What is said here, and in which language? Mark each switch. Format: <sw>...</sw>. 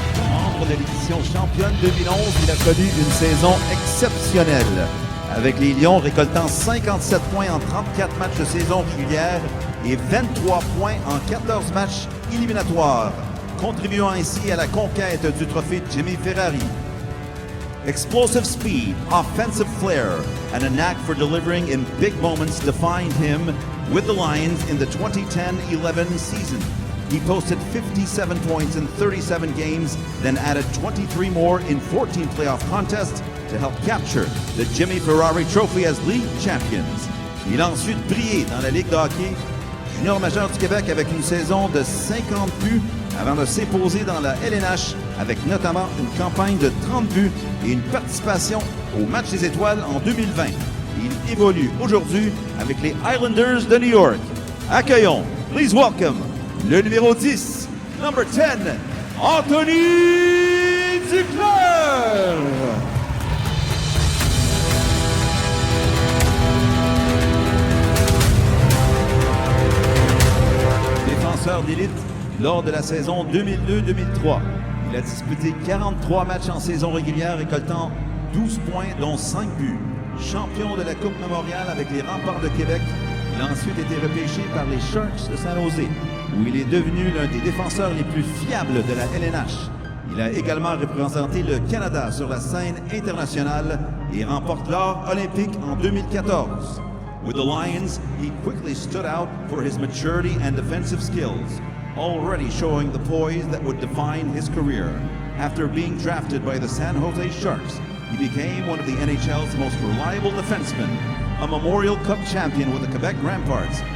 <fr>Membre de l'édition championne 2011, il a connu une saison exceptionnelle, avec les Lions récoltant 57 points en 34 matchs de saison régulière et 23 points en 14 matchs éliminatoires, contribuant ainsi à la conquête du trophée Jimmy Ferrari.</fr> <en>Explosive speed, offensive flair, and a knack for delivering in big moments defined him with the Lions in the 2010-11 season. He posted 57 points in 37 games, then added 23 more in 14 playoff contests to help capture the Jimmy Ferrari Trophy as league champions.</en> <fr>Il a ensuite brillé dans la Ligue de hockey junior majeur du Québec avec une saison de 50 buts avant de s'imposer dans la LNH avec notamment une campagne de 30 buts et une participation au match des étoiles en 2020. Il évolue aujourd'hui avec les Islanders de New York. Accueillons,</fr> <en>please welcome,</en> <fr>le numéro 10,</fr> <en>number 10,</en> <fr>Anthony Duclair! Défenseur d'élite lors de la saison 2002-2003. Il a disputé 43 matchs en saison régulière, récoltant 12 points, dont 5 buts. Champion de la Coupe Memorial avec les Remparts de Québec, il a ensuite été repêché par les Sharks de San Jose, où il est devenu l'un des défenseurs les plus fiables de la LNH. Il a également représenté le Canada sur la scène internationale et remporte l'or olympique en 2014.</fr> <en>With the Lions, he quickly stood out for his maturity and defensive skills, already showing the poise that would define his career. After being drafted by the San Jose Sharks, he became one of the NHL's most reliable defensemen, a Memorial Cup champion with the Quebec Ramparts.</en>